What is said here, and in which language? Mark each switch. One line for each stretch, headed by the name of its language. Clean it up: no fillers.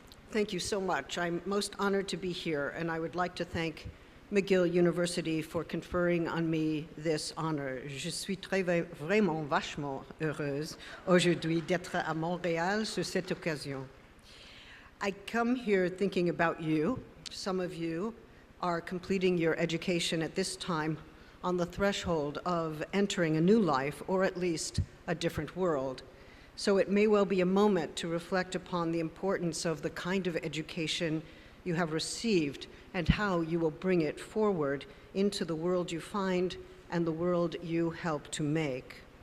English: Thank you so much. I'm most honored to be here, and I would like to thank McGill University for conferring on me this honor.
French: Je suis vraiment vachement heureuse aujourd'hui d'être à Montréal sur cette occasion.
English: I come here thinking about you. Some of you are completing your education at this time on the threshold of entering a new life, or at least a different world. So it may well be a moment to reflect upon the importance of the kind of education you have received and how you will bring it forward into the world you find and the world you help to make.